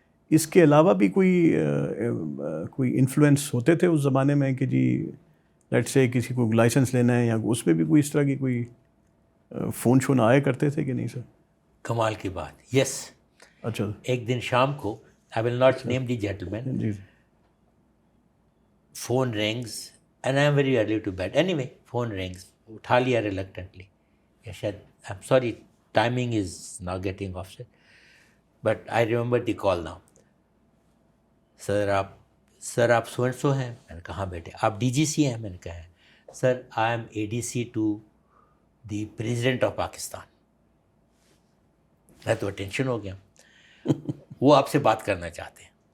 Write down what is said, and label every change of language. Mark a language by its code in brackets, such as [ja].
[ur] اس کے علاوہ بھی کوئی انفلوئنس ہوتے تھے اس زمانے میں کہ جی لیٹ سے کسی کو لائسنس لینا ہے یا اس میں بھی کوئی اس طرح کی کوئی فون شون آیا کرتے تھے کہ نہیں سر؟ کمال کی بات. یس. اچھا. ایک دن شام کو، [en] I will not name the gentleman, [ur] جی [en] phone rings and I am very early to bed. Anyway, phone rings. [ur] اٹھا لیا [en] reluctantly. [ur] یا شاید [en] I'm sorry, timing is now getting offset. But I remember the call now. [ur] سر آپ so and so ہیں؟ میں نے کہا ہاں بیٹے. آپ ڈی جی سی ہیں؟ میں نے کہا ہے. [en] Sir I am A D C to the President of Pakistan. [ur] میں تو ٹینشن ہو گیا. وہ آپ سے بات کرنا چاہتے ہیں.